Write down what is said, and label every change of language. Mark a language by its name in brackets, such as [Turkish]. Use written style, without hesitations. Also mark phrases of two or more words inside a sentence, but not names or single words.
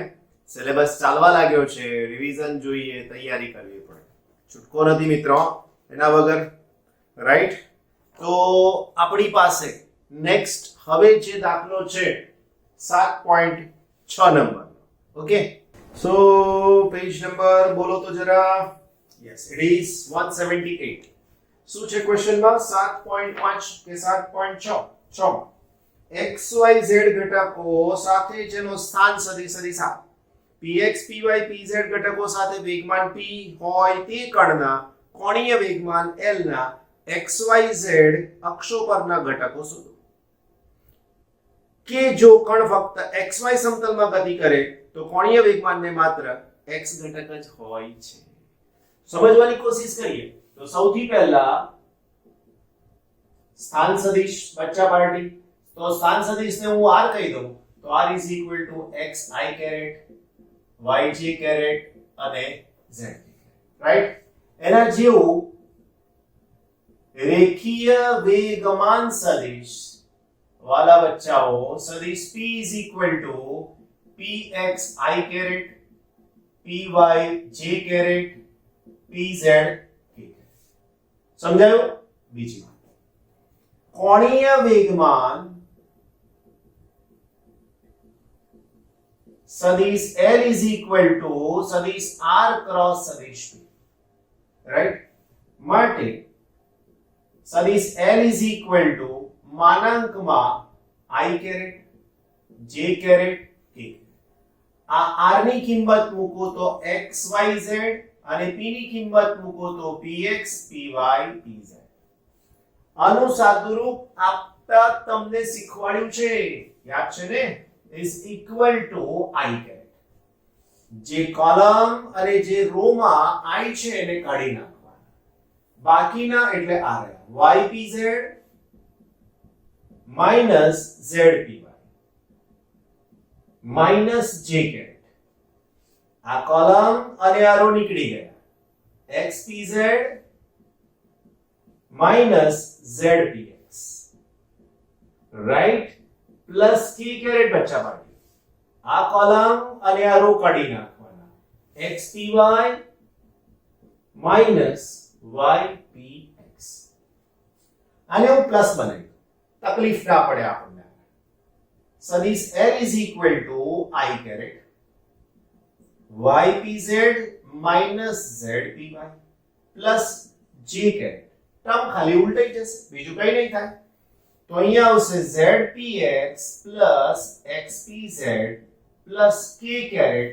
[Gujarati] સિલેબસ ચાલવા લાગ્યો છે, રિવિઝન જોઈએ, તૈયારી કરવી પડે. છૂટકો નથી મિત્રો એના વગર, રાઈટ? તો આપણી પાસે નેક્સ્ટ હવે જે દાખલો છે 7.6 નંબર. ઓકે, [English] so page number [Gujarati] બોલો તો જરા. [English] yes it is 178. [Gujarati] શું છે ક્વેશ્ચન માં? 7.5 કે 7.6 xyz ઘટકો સાથે જેનો સ્થાન સદિશ આપો. px py pz ઘટકો સાથે વેગમાન p હોય તે કણના કોણીય વેગમાન l ના xyz અક્ષો પરના ઘટકો શોધો. કે જો કણ ફક્ત xy સમતલમાં ગતિ કરે તો કોણીય વેગમાનને માત્ર x ઘટક જ હોય છે. સમજવાની કોશિશ કરીએ તો સૌથી પહેલા સ્થાન સદિશ બચ્ચા પાર્ટી. તો સ્થાન સદિશને હું r કહી દઉં તો r [English] xi caret yj caret [Gujarati] અને z રાઈટ. એના જેવું રેખીય વેગમાન સદિશ વાલા બચ્ચાઓ સદિશ [English] p is equal to px I caret py j caret pz k. [Gujarati] સમજાયું? બીજી વાત, કોણીય વેગમાન સદિશ [English] l is equal to [Gujarati] સદિશ [English] r cross [Gujarati] સદિશ p, રાઈટ? માટે સદિશ [English] l is equal to [Gujarati] માનાંકમાં [English] I caret j caret k. [Gujarati] આ r ની કિંમત મૂકો તો xyz અને p ની કિંમત મૂકો તો px py pz. આનું સાદુરૂપ આપતા તમને શીખવાડ્યું છે, યાદ છે ને? [English] is equal to I caret. [Gujarati] જે કોલમ અને જે રો માં I છે એને કાઢી નાખવાના, બાકીના એટલે આ રહ્યા [English] ypz minus zpy minus j caret. [Gujarati] આ કોલમ અને આ રો નીકળી ગયા. [English] xpz minus zpx, રાઈટ? [Gujarati] પ્લસ [English] k caret [Gujarati] બચ્ચા પાર્ટી. આ કોલમ અને આ રો કાઢી નાખવાના. [English] xpy minus ypx. [Gujarati] આને હું પ્લસ બનાવી, તકલીફ ના પડે આપણને. [English] સદિશ l is equal to I caret ypz minus zpy plus j caret. [Gujarati] ટર્મ ખાલી ઉલટાઈ જશે, બીજું કઈ નહીં થાય. તો અહીંયા આવશે [English] zpx plus xpz plus k caret.